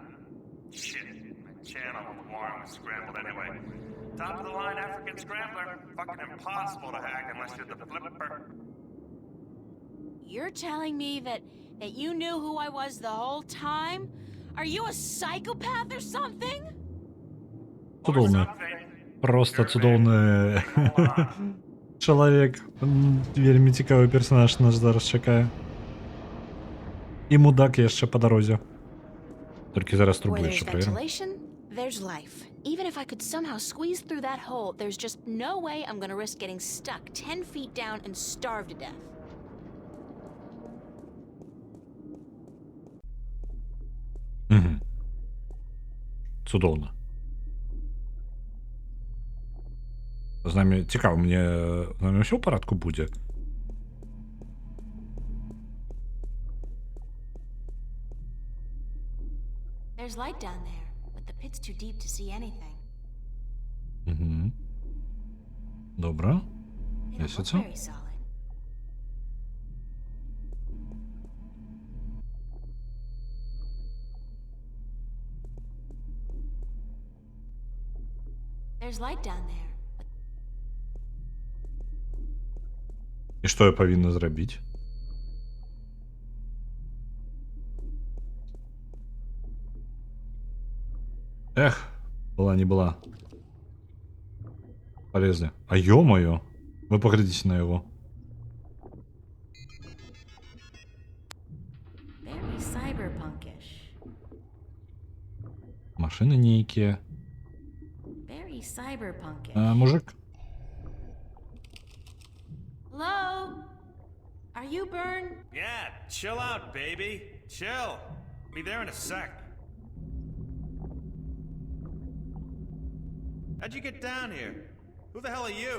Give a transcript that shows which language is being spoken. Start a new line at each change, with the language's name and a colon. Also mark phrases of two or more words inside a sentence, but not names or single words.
English: Shit, my channel with Warren was scrambled anyway. Top of the line African scrambler. Fucking impossible to hack unless you're the flipper. You're telling me that you knew who I was the whole time? Are you a psychopath or something?
Belarusian: Цудоўны. Просто цудоўны чалавек. Вельмі цікавы персонаж нас зараз чакае. І мудак яшчэ па дарозе. Толькі зараз трубу яшчэ праверым.
English: There's life. Even if I could somehow squeeze through that hole, there's just no way I'm gonna risk getting stuck 10 feet down and starve to death.
Belarusian: Цудоўна. З намі цікава, мне з намі ўсё ў парадку будзе.
English: There's light down there, but the pit's too deep to see anything.
Ukrainian: Добре.
English: They don't look
Ukrainian: Місяця.
English: very solid. There's light down there.
Belarusian: І што я павінна зрабіць? Эх,
Russian: была не была. Полезли. А ё-моё! Вы поглядите на его.
English: Very cyberpunkish.
Russian: Машины некие.
English: Very cyberpunkish.
Russian: Мужик.
English: Hello? Are you Byrne? Yeah, chill out, baby. Chill. Be there in a sec. How'd you get down here? Who the hell are you?